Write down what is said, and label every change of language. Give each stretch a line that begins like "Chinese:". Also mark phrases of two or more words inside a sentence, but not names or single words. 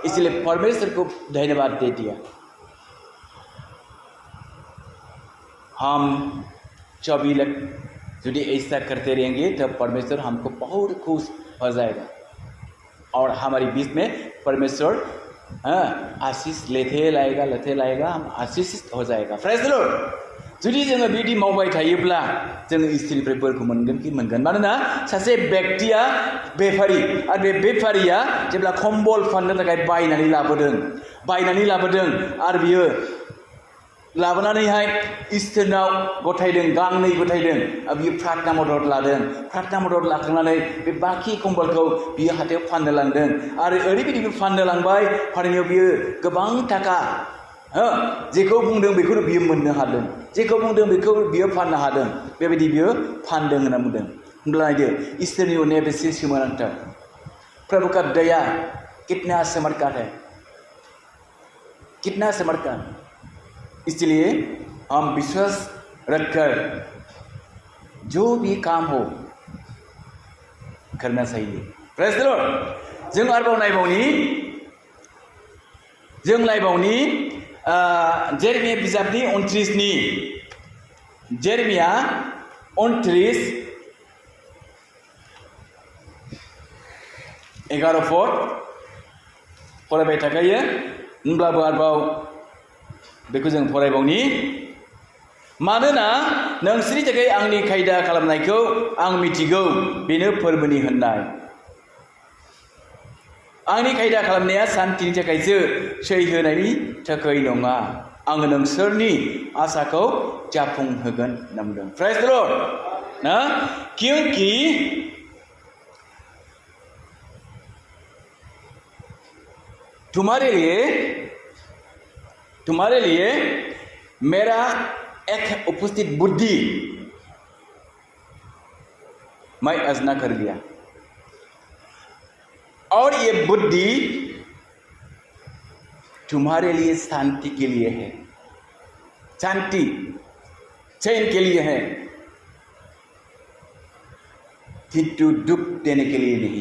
Hindi: इसलिए परमेश्वर को धन्यवाद दे दिया। हम 24 लाख यदि ऐसा करते रहेंगे तो परमेश्वर हमको बहुत खुश हो जाएगा और हमारे बीच में परमेश्वर आशीष लेते लाएगा, हम आशीषित हो जाएगा।
English: Praise the Lord.
Bodo: जुदि जोङो बिदि मावबाय थायोब्ला जोङो इसोरनिफ्राय बोरखौ मोनगोन। मानोना सासे व्यक्तिया बेफारी आरो बे बेफारिया जेब्ला कम्बल फाननो थाखाय बायनानै लाबोदों आरो बियो लाबोनानैहाय इसोरनाव गथायदों, गांनै गथायदों। बियो
Hindi: प्रार्थना मदद
Bodo: लादों।
Hindi: प्रार्थना मदद
Bodo: लाखांनानै बे बाखि कम्बलखौ बियो हाथायाव फाननो लांदों आरो ओरैबायदि बियो फाननो लांबाय, फाननायाव बियो गोबां थाखा जेखौ बुंदों बेखौनो बियो मोननो हादों, जेखौ बुंदों बेखौ बियो फाननो हादों। बेबायदि बियो फानदों होनना बुंदों। होनब्ला नायदो इसोरनि अननाया बेसे सोमोनांथाव।
Hindi: प्रभु का दया कितना चमत्कार है, कितना चमत्कार। इसलिए हम विश्वास रखकर जो भी काम हो करना चाहिए।
English: Praise the Lord.
Bodo: जों आरोबाव नायबावनि जेरेमिया बिजाबनि 29 जेरेमिया 29:11 फरायबाय थाखायो। होनब्लाबो आरोबाव बेखौ जों फरायबावनि। मानोना नोंसोरनि थाखाय आंनि खायदा खालामनायखौ आं मिथिगौ, बेनो फोरबोनि होननाय। आंनि खायदा खालामनाया सान्थिनि थाखायसो, सै होनायनि थाखाय नङा। आङो नोंसोरनि आसाखौ जाफुंहोगोन होनना बुंदों।
English: Praise the Lord.
Hindi: ना क्योंकि तुम्हारे लिए मेरा एक उपस्थित बुद्धि मैं आजना कर लिया और ये बुद्धि तुम्हारे लिए शांति के लिए है, शांति चैन के लिए है, किंतु दुख देने के लिए नहीं।